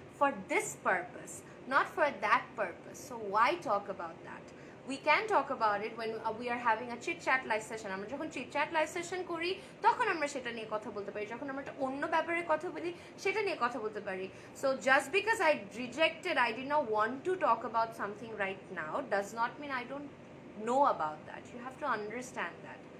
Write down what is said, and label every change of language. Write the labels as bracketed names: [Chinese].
[English] for this purpose, not for that purpose. So why talk about that? We can talk about it when we are having a chit chat live session. [Bangla] আমরা যখন chit chat live session করি তখন আমরা সেটা নিয়ে কথা বলতে পারি, যখন আমরা একটা অন্য ব্যাপারে কথা বলি সেটা নিয়ে কথা বলতে পারি. [English] So just because I rejected, I did not want to talk about something right now does not mean I don't know about that. You have to understand that.